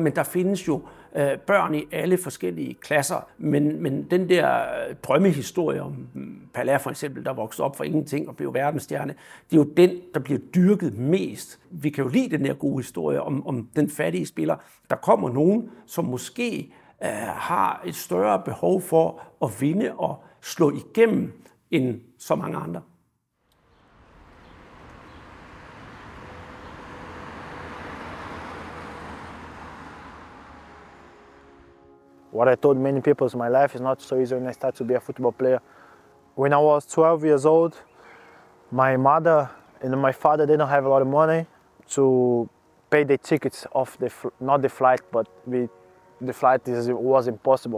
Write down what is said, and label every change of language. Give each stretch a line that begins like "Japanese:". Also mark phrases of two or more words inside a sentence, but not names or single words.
Danish: Men der findes jo børn i alle forskellige klasser, men den der drømmehistorie om Pelé for eksempel, der voksede op for ingenting og blev verdensstjerne, det er jo den, der bliver dyrket mest. Vi kan jo lide den der gode historie om den fattige spiller. Der kommer nogen, som måske har et større behov for at vinde og slå igennem end så mange andre.
English: What I told many people is my life is not so easy when I started to be a football player. When I was 12 years old, my mother and my father didn't have a lot of money to pay the tickets of not the flight, but the flight was impossible.